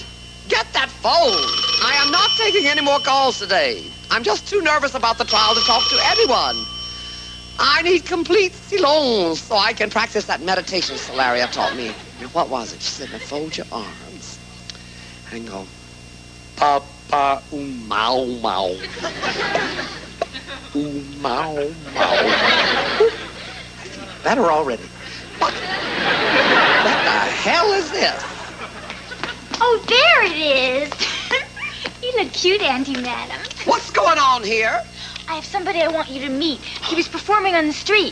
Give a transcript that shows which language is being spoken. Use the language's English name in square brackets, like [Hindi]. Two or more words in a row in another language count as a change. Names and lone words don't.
[English] Get that phone! I am not taking any more calls today. I'm just too nervous about the trial to talk to anyone. I need complete silence so I can practice that meditation Solaria taught me. Now, what was it? She said, now fold your arms and go, pa-pa, mau, mau. Mau, mau. Better already. What the hell is this? Oh, there it is. You look cute, Auntie Madam. What's going on here? I have somebody I want you to meet. He was performing on the street.